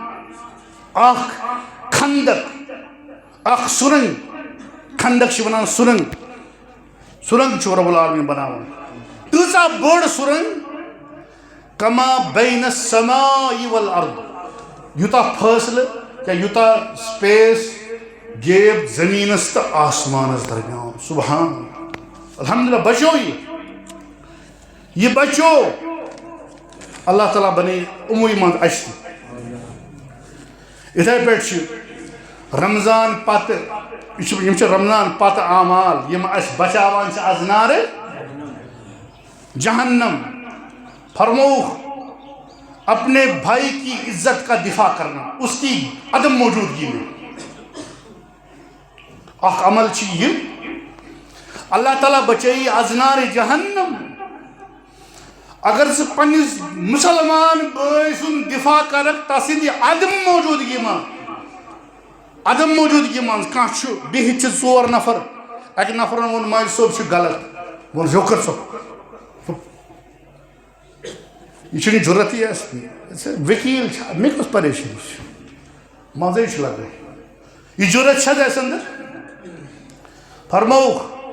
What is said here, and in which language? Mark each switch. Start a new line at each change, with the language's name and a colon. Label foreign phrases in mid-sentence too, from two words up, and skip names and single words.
Kashmiri: اکھ خندق اکھ سُرنگ خندق چھِ ونان سُرنگ سُرنگ چھُ رب العالمیٖن بناوان تۭژاہ بٔڑ سُرنگ
Arabic: کما بین السماء والارض
Kashmiri: یوٗتاہ فٲصلہٕ یا یوٗتاہ
English: space gap
Kashmiri: زمینس تہٕ آسمانس درمیان
Arabic: سبحان الحمدللہ
Kashmiri: بچو یہ بچو اللہ تعالیٰ بنے اموی منٛز اَسہِ تہِ یِتھَے پٲٹھۍ چھِ رمضان پتہٕ یِم چھِ رمضان پتہٕ اعمال یِم اَسہِ بچاوان چھِ آز نارٕ جہنم فرمووُکھ
Urdu: اپنے بھائی کی عزت کا دفاع کرنا اس کی عدم موجودگی میں
Kashmiri: اکھ عمل چھِ یہِ اللہ تعالیٰ بچٲیی آز نارِ جہنم اگر ژٕ پننِس مُسلمان بٲے سُنٛد دفاع کرکھ تسٕنٛدِ عدم موجودگی منٛز کانٛہہ چھُ بِہِتھ چھِ ژور نفر اکہِ نفرن ووٚن ماجہِ صٲب چھُ غلط ووٚن ہیوٚکر ژٕ یہِ چھُنہٕ ضروٗرتٕے اَسہِ ؤکیٖل چھا مےٚ کۄس پریشٲنی چھِ مزے چھُ لگان یہِ ضروٗرت چھا اَسہِ اندر فرمووُکھ